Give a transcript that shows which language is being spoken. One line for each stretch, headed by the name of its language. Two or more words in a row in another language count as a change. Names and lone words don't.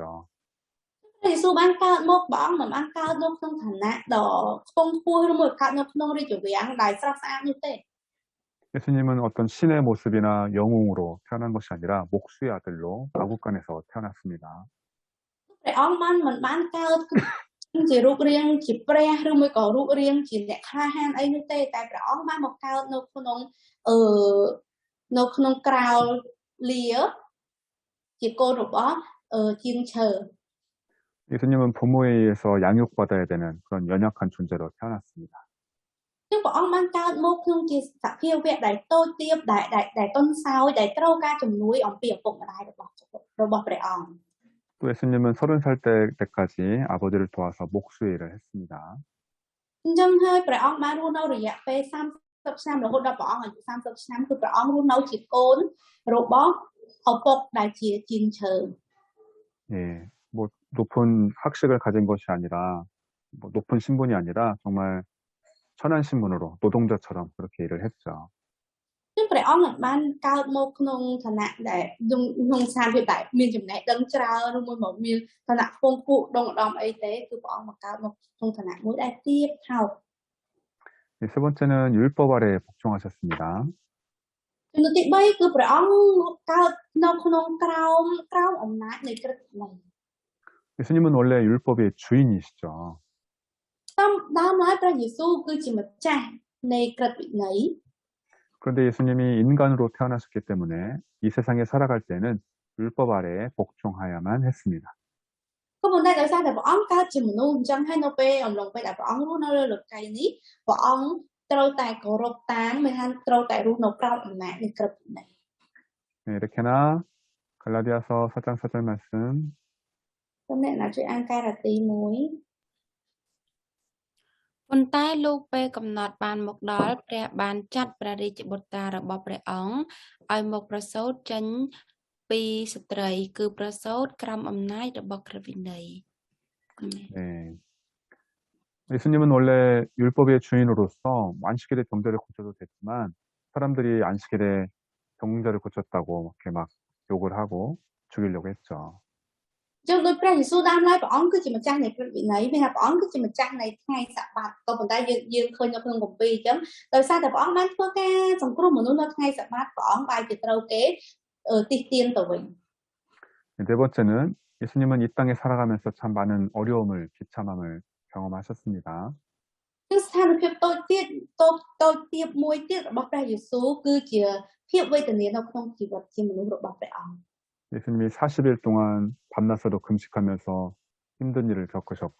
Khmer: ព្រះយេស៊ូវបានកើតមកព្រះអង្គមិនបានកើតនៅក្នុងឋានៈដ៏ខ្ពង់ខ្ពស់ឬមួយកើតនៅក្នុងរាជវាំងដែលស្រស់ស្អាតនោះទេ
Korean: 예수님은 어떤 신의 모습이나 영웅으로 태어난 것이 아니라 목수의 아들로 마국간에서 태어났습니다.
Khmer: ព្រះអង្គមិនបានកើតជារូបរាងជាព្រះឬមួយក៏រូបរាងជាអ្នកក្លាហានអីនោះទេតែព្រះអង្គបានមកកើតនៅក្នុងក្រៅលាជាកូនរបស់ជាងឈើ
Korean: 예수님은 부모에 의해서 양육받아야 되는 그런 연약한 존재로 태어났습니다.
Khmer: ចឹងព្រះអង្គបានកើតមកក្នុងជាសភាវៈដែលតូចទាបដែលតុនសោយដែលត្រូវការជំនួយអំពីឪពុកម្ដាយរបស់ព្រះអង្គ
Korean: 또 예수님은 30살 때까지 아버지를 도와서 목수 일을 했습니다.
Khmer: អញ្ចឹងហើយព្រះអង្គបានរស់នៅរយៈពេល30ឆ្នាំរហូតដល់ព្រះអង្គអាយុ30ឆ្នាំគឺព្រះអង្គរស់នៅជាកូនរបស់ឪពុកដែលជាជាងឈើ
Korean: 예, 뭐 높은 학식을 가진 것이 아니라 뭐 높은 신분이 아니라 정말 천한 신분으로 노동자처럼 그렇게 일을 했죠.
Khmer: ซึ่งព្រះអង្គមិនបានកើតមកក្នុងឋានៈដែលក្នុងស្ថានភាពដែលមានចំណេះដឹងច្រើនឬមួយមកមានឋានៈខ្ពង់ខ្ពស់ដងឧត្តមអីទេគឺព្រះអង្គមកកើតមកក្នុងឋានៈមួយដែលទាបថោក
Korean: 네, 세 번째는 율법 아래 복종하셨습니다.
Khmer: ចំណុចទី3គឺព្រះអង្គកើតនៅក្នុងក្រោមអំណាចនៃក្រឹតវិន័យ
Korean: 예수님은 원래 율법의 주인이시죠.
Khmer: ដើមឡើយព្រះយេស៊ូវគឺជាម្ចាស់នៃក្រឹតវិន័យ
Korean: 그런데 예수님이 인간으로 태어나셨기 때문에 이 세상에 살아갈 때는 율법 아래 복종하야만 했습니다.
Khmer: ក៏ប៉ុន្តែដោយសារតែព្រះអង្គកើតជាមនុស្សអញ្ចឹងហើយនៅពេលអំឡុងពេលដែលព្រះអង្គរស់នៅលើលោកីយនេះព្រះអង្គត្រូវតែគោរពតាមមិនថាត្រូវតែរស់នៅក្រោមអំណាចនៃក្រឹតវិន័យ
Korean: 네, 이렇게나 갈라디아서 4장 4절 말씀
Khmer: សូមអ្នកណាជួយអានកាយរទី1 ប៉ុន្តែលោកពេលកំណត់បានមកដល់ព្រះបានចាត់ព្រះរាជបុត្រារបស់ព្រះអង្គឲ្យមកប្រសូតចេញពីស្ត្រីគឺប្រសូតក្រោមអំណាចរបស់ក្រឹតវិន័យ
Korean: 네. 예수님은 원래 율법의 주인으로서 안식일에 병자를 고쳐도 됐지만 사람들이 안식일에 병자를 고쳤다고 이렇게 막 욕을 하고 죽이려고 했죠.
Khmer: ចឹងដោយព្រះយេស៊ូវដើមឡើយព្រះអង្គគឺជាម្ចាស់នៃក្រឹតវិន័យមានថាព្រះអង្គគឺជាម្ចាស់នៃថ្ងៃសបាតក៏ប៉ុន្តែយើងឃើញនៅក្នុងគម្ពីរអញ្ចឹងដោយសារតែព្រះអង្គបានធ្វើការសង្គ្រោះមនុស្សនៅថ្ងៃសបាតព្រះអង្គបែរជាត្រូវគេទិះទៀនទៅវិញ
Korean: 네 번째는 예수님은 이 땅에 살아가면서 참 많은 어려움을 비참함을 경험하셨습니다.
Khmer: គឺស្ថានភាពតូចទៀតមួយទៀតរបស់ព្រះយេស៊ូវគឺជាភាពវេទនានៅក្នុងជីវិតជាមនុស្សរបស់ព្រះអង្គ
Korean: 예수님이 40일 동안 밤낮으로 금식하면서 힘든 일을 겪으셨고